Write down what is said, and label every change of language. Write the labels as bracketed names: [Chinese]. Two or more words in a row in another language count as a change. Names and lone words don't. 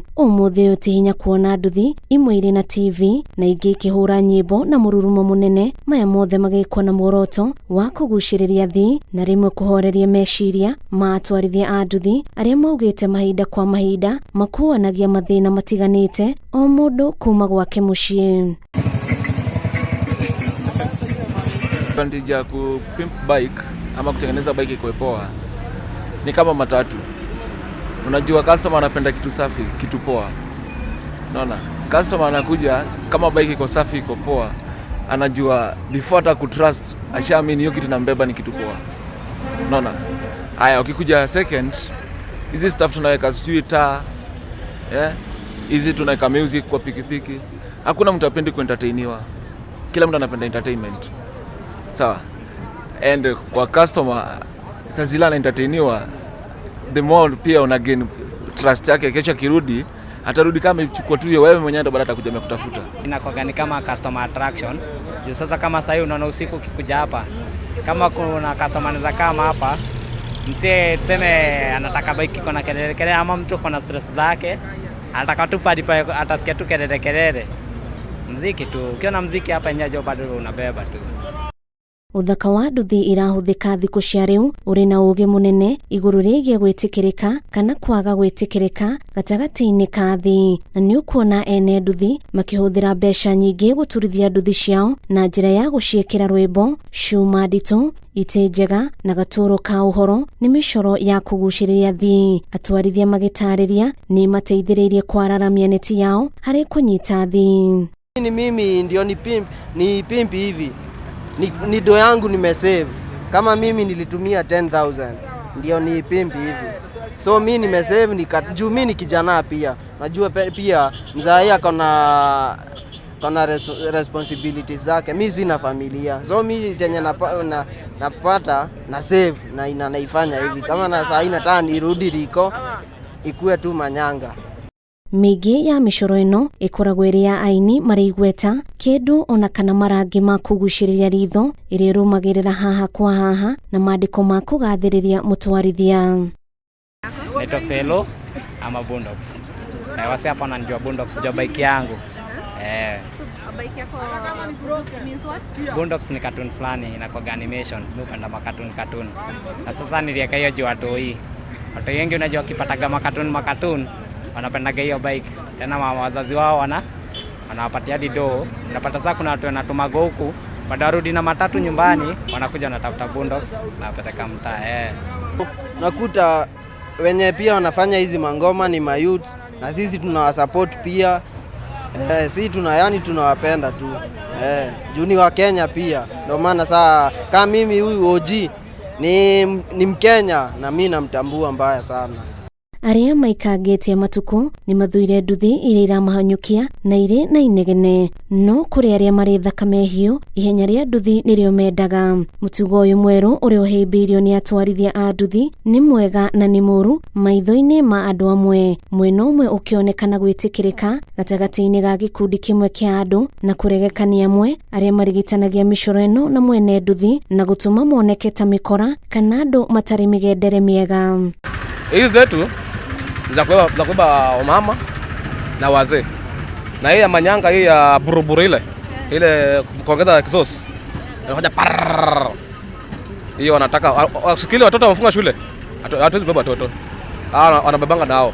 [Kikuyu] Ũmũthĩ ũyũ ti hinya kuona nduthi imwe irĩ na TV na ingĩ ikĩhũra nyĩmbo na mũrurumo mũnene, maya mothe magĩkwo na muoroto wa kũgucĩrĩria athii na rĩmwe kũhoreria meciria ma atwarithia a nduthi arĩa maugĩte mahinda kwa mahinda makuanagia mathĩna matiganĩte o mũndũ kuma gwake mũciĩ. [Swahili] Advantage ya kupimp bike ama kutengeneza bike ikuwe poa ni kama matatu. Unajua customer anapenda kitu safi, kitu poa. Unaona? Customer anakuja kama bike iko safi, iko poa, anajua before hata kutrust, ashaamini hiyo kitu nambeba ni kitu poa. Unaona? Haya, ukikuja second, hizi stuff tunaweka taa, hizi tunaweka music kwa pikipiki. Hakuna mtu apendi kuentertainiwa. Kila mtu anapenda entertainment. Sawa. And kwa customer sasa ana entertainiwa, [English] the more [Swahili] pia una [English] gain trust yake. [Swahili] Kesho kirudi atarudi kama ichukua tu hiyo, wewe mwenyewe ndo baada atakuja kutafuta. Inakuwa ni kama [English] customer attraction. [Swahili] Juu sasa kama sasa unaona usiku ukikuja hapa, kama kuna customer anaweza kama hapa, msie tuseme anataka bike iko na kelele ama mtu kuna stress zake, anataka tu padi pa atasikia tu kelele. Muziki tu. Ukiona muziki hapa nyajo bado unabeba tu. [Kikuyu] Uthaka wa nduthi irahuthika thikũ cia rĩu ũrĩ na ũũgĩ mũnene igũrũ rĩgiĩ gwĩtĩkĩrĩka kana kwaga gwĩtĩkĩrĩka gatagatĩ-inĩ ka thĩ, na nĩ ũkuona ene nduthi makĩhũthĩra mbeca nyingĩ gũturithia nduthi ciao na njĩra ya gũciĩkĩra rwĩmbo, cuma nditũ, itĩ njega na gatũrũ ka ũhoro nĩ mĩcoro ya kũgucĩrĩria thĩ. Atwarithia magĩtarĩria nĩ mateithĩrĩirie kwararamia neti yao harĩ kũnyita thĩ. [Swahili] Mimi ndio ni pimp hivi. Ni do yangu nimesave. Kama mimi nilitumia 10,000 ndio ni pimp hivi. So mimi nimesave juu mimi ni kijana pia. Najua pia mzee akona responsibilities zake. Mimi sina familia. So mimi chenye napata na save na inaifanya hivi. Kama na saa nataka nirudi riko ikue tu manyanga. [Kikuyu] Mĩingĩ ya mĩcoro ĩno ĩkoragwo ĩrĩ ya aini marĩ igweta, kĩndũ ona kana marangi ma kũgucĩrĩria ritho ĩrĩa ĩrũmagĩrĩra haha kwa haha na maandĩko ma kũgathĩrĩria mũtwarithia. [Swahili] Naitwa Fellow ama Boondocks. Na wasi hapa ananijua Boondocks ndio bike yangu. Bike yako Boondocks [English] means what? [Swahili] Boondocks ni cartoon fulani, inakuwa animation, mpenda cartoon. Na sasa niliweka hiyo juu watu wengi unajua kipataga makatun wanapendaga hiyo bike. Tena wazazi wao wanawapatia hadi do. Unapata sasa kuna watu wanatumago huku, baada warudi na matatu nyumbani, wanakuja wanatafuta Boondocks na wapeleka mtaa. Nakuta wenye pia wanafanya hizi mangoma ni mayouth na sisi tunawasupport pia. Sisi tunawapenda tu. Juu ni wa Kenya pia. Ndio maana saa kama mimi huyu OG ni Mkenya na mimi namtambua mbaya sana. [Kikuyu] Arĩa maikangĩtie matukũ nĩ mathuire nduthi iria iramahanyũkia na irĩ na inegene, no kũrĩ arĩa marĩ thakame hiũ ihenya rĩa nduthi nĩrĩo mendaga. Mũtugo ũyũ mwerũ ũrĩa ũhĩmbĩirio nĩ atwarithia a nduthi nĩ mwega na nĩ mũru maitho-inĩ ma andũ amwe, mwena ũmwe ũkĩonekana gwĩtĩkĩrĩka gatagatĩ-inĩ ga gĩkundi kĩmwe kĩa andũ na kũregekania amwe arĩa marigitanagia mĩcoro ĩno na mwene nduthi na gũtũma moneke ta mĩkora kana andũ matarĩ mĩgendere mĩega. [Swahili] Hizi zetu za kubeba wamama na wazee. Na hii ya manyanga, hii ya buruburu ile kuongeza kisosi. Inakuja parrrr. Hiyo wanataka wasikili watoto wamefunga shule. Hatuwezi beba watoto. Wanabebanga nao.